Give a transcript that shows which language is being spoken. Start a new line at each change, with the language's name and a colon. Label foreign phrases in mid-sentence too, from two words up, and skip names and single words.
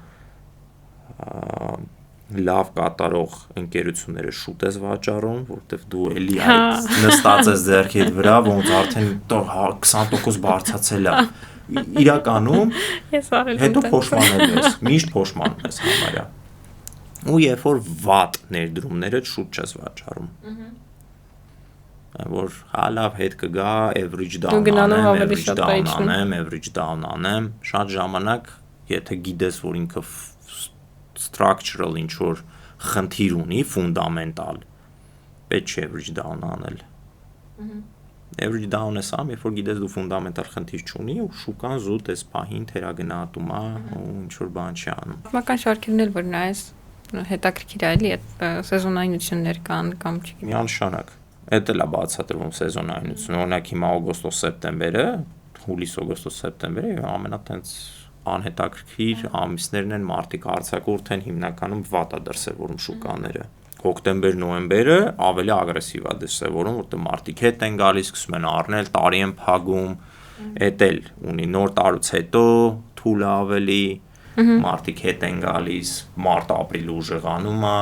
Armenian: լավ կատարող ընկերությունները շուտ ես վաճառում, որտեվ դու էլի այդ նստած ես ձեռքի հետ վրա, ոնց արդեն 20% բարձրացել է։ Իրականում հետո փոշմանել ես, միշտ փոշմանում ես համարյա։ Ու երբ որ վատ ներդրումները շուտ չես վաճառում։ Որ լավ հետ կգա,
English: average down
Armenian: անեմ, շատ ժամանակ, եթե գիտես, որ ինքը structural ինչ որ խնդիր ունի, fundamental, պետք չէ
English: average down
Armenian: անել։
English: Average down
Armenian: ես ամ, երբ որ գիտես դու fundamental խնդիր չունի ու շուկան զուտ էս պահին թերագնահատում է ու ինչ որ բան չի անում։ Պատմական շարքերն էլ որ նայես հետաքրքիր է էլի այդ սեզոնայնություններ կան կամ չգիտեմ։ Միանշանակ։ Էդ էլ է բացատրվում սեզոնայնությունը, օրինակ հիմա օգոստոս-սեպտեմբերը, հուլիս-օգոստոս-սեպտեմբերը ամենատենց անհետաքրքիր ամիսներն են, մարդիկ արձակուրդ են հիմնականում վատ է դրսևորում շուկաները։ Հոկտեմբեր-նոյեմբերը ավելի ագրեսիվ է դրսևորում, որտեղ մարդիկ հետ են գալիս, սկսում են առնել, տարի են փակում, էդ էլ ունի նոր տարուց հետո թույլ ավելի մարդիկ հետ են գալիս, մարտ-ապրիլ ուժեղանում է։